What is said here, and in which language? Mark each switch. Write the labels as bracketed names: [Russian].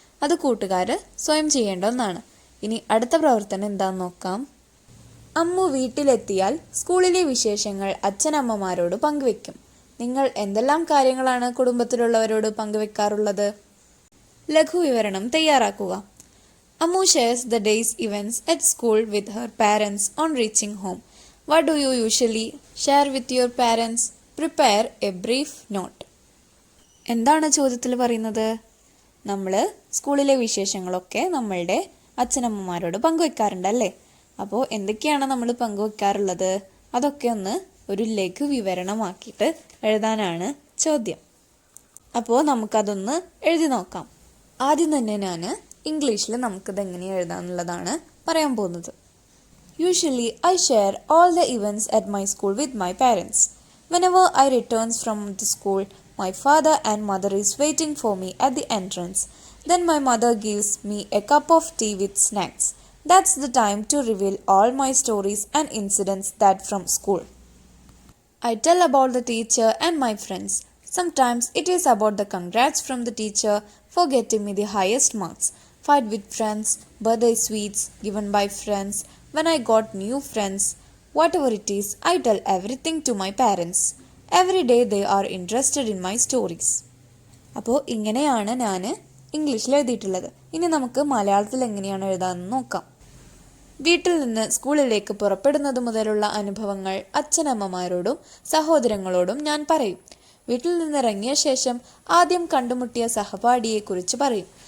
[Malayalam] അത് കൂട്ടുകാർ സ്വയം ചെയ്യേണ്ട ഒന്നാണ്. ഇനി അടുത്ത പ്രവർത്തനം എന്താണെന്ന് നോക്കാം. അമ്മു വീട്ടിലെത്തിയാൽ സ്കൂളിലെ വിശേഷങ്ങൾ അച്ഛനമ്മമാരോട് പങ്കുവെക്കും. നിങ്ങൾ എന്തെല്ലാം കാര്യങ്ങളാണ് കുടുംബത്തിലുള്ളവരോട് പങ്കുവെക്കാറുള്ളത്? ലഘുവിവരണം തയ്യാറാക്കുക. [English] Ammu shares the day's events at school with her parents on reaching home. What do you usually share with your parents? Prepare a brief note. [Malayalam] എന്താണ് ചോദ്യത്തിൽ പറയുന്നത്? നമ്മൾ സ്കൂളിലെ വിശേഷങ്ങളൊക്കെ നമ്മളുടെ അച്ഛനമ്മമാരോട് പങ്കുവെക്കാറുണ്ടല്ലേ? അപ്പോൾ എന്തൊക്കെയാണ് നമ്മൾ പങ്കുവെക്കാറുള്ളത്? അതൊക്കെ ഒന്ന് ഒരു ലഘു വിവരണമാക്കിയിട്ട് എഴുതാനാണ് ചോദ്യം. അപ്പോൾ നമുക്കതൊന്ന് എഴുതി നോക്കാം. ആദ്യം തന്നെ ഞാൻ ഇംഗ്ലീഷിൽ നമുക്കിത് എങ്ങനെ എഴുതാമെന്നുള്ളതാണ് പറയാൻ പോകുന്നത്. [English] Usually I share all the events at my school with my parents. Whenever I returns from the school, my father and mother is waiting for me at the entrance. Then my mother gives me a cup of tea with snacks. That's the time to reveal all my stories and incidents that from school. I tell about the teacher and my friends. Sometimes it is about the congrats from the teacher for getting me the highest marks, fight with friends, birthday sweets given by friends, when I got new friends. Whatever it is, I tell everything to my parents. Every day they are interested in my stories. [Malayalam] അപ്പോൾ ഇങ്ങനെയാണ് ഞാൻ ഇംഗ്ലീഷിൽ എഴുതിയിട്ടുള്ളത്. ഇനി നമുക്ക് മലയാളത്തിൽ എങ്ങനെയാണ് എഴുതാമെന്ന് നോക്കാം. വീട്ടിൽ നിന്ന് സ്കൂളിലേക്ക് പുറപ്പെടുന്നത് മുതലുള്ള അനുഭവങ്ങൾ അച്ഛനമ്മമാരോടും സഹോദരങ്ങളോടും ഞാൻ പറയും. വീട്ടിൽ നിന്നിറങ്ങിയ ശേഷം ആദ്യം കണ്ടുമുട്ടിയ സഹപാഠിയെക്കുറിച്ച് പറയും.